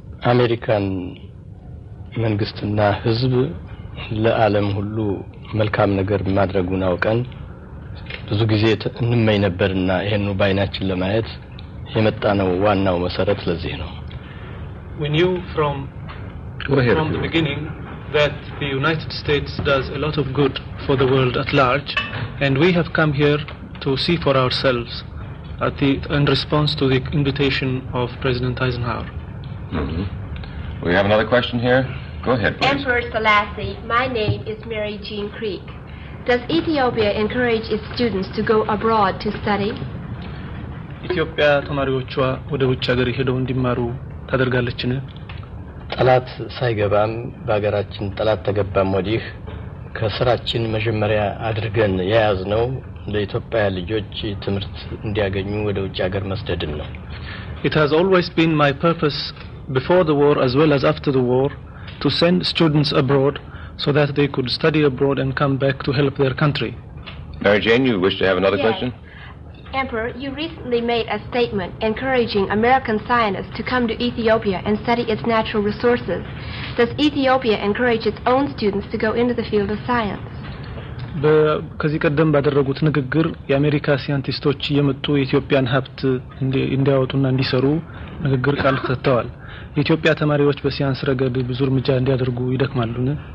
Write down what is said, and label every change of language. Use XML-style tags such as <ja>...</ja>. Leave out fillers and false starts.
<am>አሜሪካን መንግስትና ህዝብ ለዓለም ሁሉ መልካም ነገር ማድረጉን አውቀን ብዙ ጊዜ እንመኝ ነበርና ይሄን ባይናችን ለማየት የመጣነው ዋናው መሰረት ለዚህ ነው</am> <en>We knew from the beginning that the United States does a lot of good for the world at large, and we have come here to see for ourselves in response to the invitation of President Eisenhower. Mm-hmm. We have another question here. Go ahead, please. Emperor Selassie, my name is Mary Jean Creek. Does Ethiopia encourage its students to go abroad to study?</en> <am>ኢትዮጵያ ተማሪዎቿ ወደ ውጭ ሀገር ሄደው እንዲማሩ ታደርጋለችን? ጠላት ሳይገባም በአገራችን ጠላት ተገባም ወዲህ ከስራችን መጀመሪያ አድርገን ያያዝነው ለኢትዮጵያ ልጆች ትምህርት እንዲያገኙ ወደ ውጭ ሀገር መስደድን ነው</am> <en>It has always been my purpose before the war as well as after the war to send students abroad so that they could study abroad and come back to help their country. Mary Jane, you wish to have another question? Emperor, you recently made a statement encouraging American scientists to come to Ethiopia and study its natural resources. Does Ethiopia encourage its own students to go into the field of science?</en> <am>ከዚህ ቀደም ባደረጉት ንግግር የአሜሪካ ሳይንቲስቶች የመጡ የኢትዮጵያን ሀብት እንዲያወጡና እንዲሰሩ ንግግር ቃል ሰጥተዋል የኢትዮጵያ ተማሪዎች በሳይንስ ረገድ ብዙ እርምጃ እንዲያደርጉ ይደክማሉን</am>